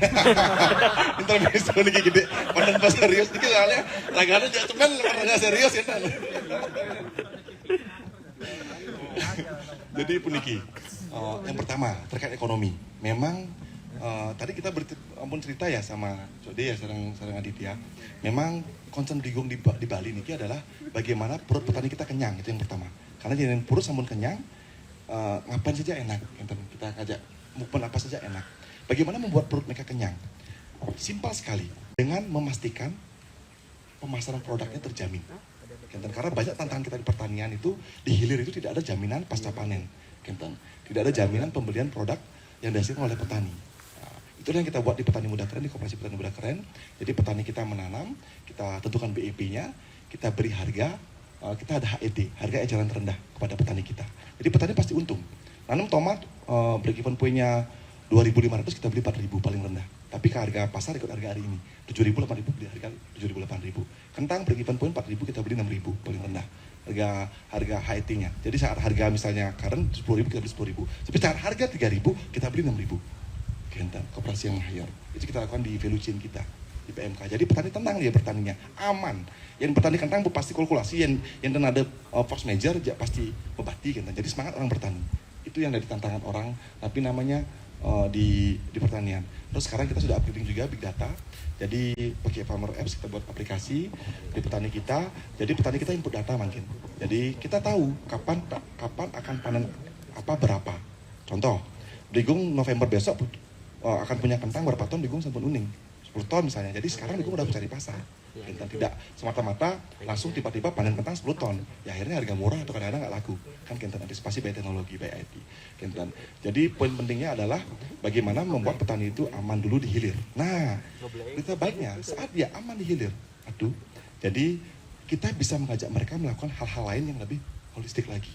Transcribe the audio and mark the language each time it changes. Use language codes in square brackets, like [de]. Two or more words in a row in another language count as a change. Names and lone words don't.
[id] Intermezzo nih gede, panen pas serius dikit soalnya lagane cuman pernah serius ya. Jadi puniki. Yang pertama terkait ekonomi. Memang tadi kita cerita ya sama Jode ya sareng Aditya. Memang concern Bligong di Bali niki adalah bagaimana perut petani kita kenyang, itu yang pertama. Karena jadi perut sampun kenyang, ngapain saja enak. Kita ajak mukpen apa saja enak. Bagaimana membuat perut mereka kenyang? Simpel sekali dengan memastikan pemasaran produknya terjamin. Karena banyak tantangan kita di pertanian itu di hilir itu tidak ada jaminan pasca panen. Tidak ada jaminan pembelian produk yang dihasilkan oleh petani. Itu yang kita buat di Petani Muda Keren, di Koperasi Petani Muda Keren. Jadi petani kita menanam, kita tentukan BEP-nya, kita beri harga, kita ada HED, harga eceran terendah kepada petani kita. Jadi petani pasti untung. Nanam tomat, [en] break even point- [id] nya 2.500, kita beli 4.000 paling rendah. Tapi ke harga pasar ikut harga hari ini. 7.000, 8.000, beli harga 7.000, 8.000. Kentang [en] break even point [id] 4.000, kita beli 6.000 paling rendah. Harga HET-nya. Jadi saat harga misalnya current 10.000, kita beli 10.000. Tapi saat harga 3.000, kita beli 6.000. Koperasi yang higher. Itu kita lakukan di [en] value chain [id] kita, di PMK. Jadi petani tenang dia bertaninya, aman. Yang petani kentang pasti kalkulasi, yang ada [en] force major, [id] pasti membati. Jadi semangat orang bertani. Itu yang dari tantangan orang, tapi namanya di pertanian. Terus sekarang kita sudah upgrading juga [en] big data. [id] Jadi pakai Farmer Apps kita buat aplikasi di petani kita. Jadi petani kita input data makin. Jadi kita tahu kapan akan panen apa berapa. Contoh, Bligong November besok akan punya kentang berapa ton, Bligong [ban] sampun uning [id] 10 ton misalnya. Jadi sekarang Bligong udah mencari pasar. Tidak semata-mata langsung tiba-tiba panen kentang 10 ton. Ya akhirnya harga murah atau kadang-kadang nggak laku. Kan antisipasi by teknologi, by IT. Jadi poin pentingnya adalah bagaimana membuat petani itu aman dulu di hilir. Nah, kita baiknya saat dia aman di hilir, jadi kita bisa mengajak mereka melakukan hal-hal lain yang lebih holistik lagi.